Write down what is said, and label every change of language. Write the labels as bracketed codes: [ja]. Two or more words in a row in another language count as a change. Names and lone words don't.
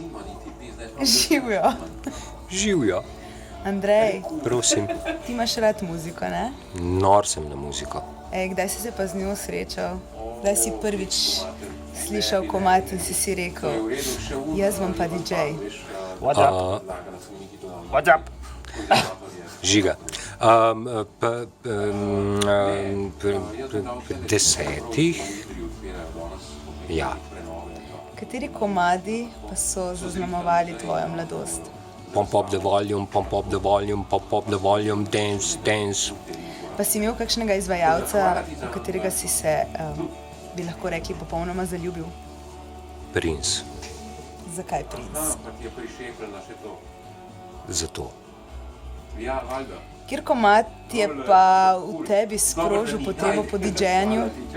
[sl] Živjo. Živjo. Andrej, Prosim. ti imaš rad muziko, ne? Nor sem na muziko. Kdaj si se pa z njo srečal? Kdaj si prvič slišal komad in si rekel, jaz bom pa DJ? [en] What's up? What's up? [sl] Žiga. Desetih. Ja. Kateri komadi pa so zaznamovali tvojo mladost? [en] Pump up the volume, pump up the volume, pump up the volume, dance, dance. [sl] Pa si imel kakšnega izvajalca, v katerega si se, bi lahko rekli, popolnoma zaljubil? Prince. Zakaj Prince? Zato. Kjer komad je pa v tebi sprožil potrebo po DJ-anju?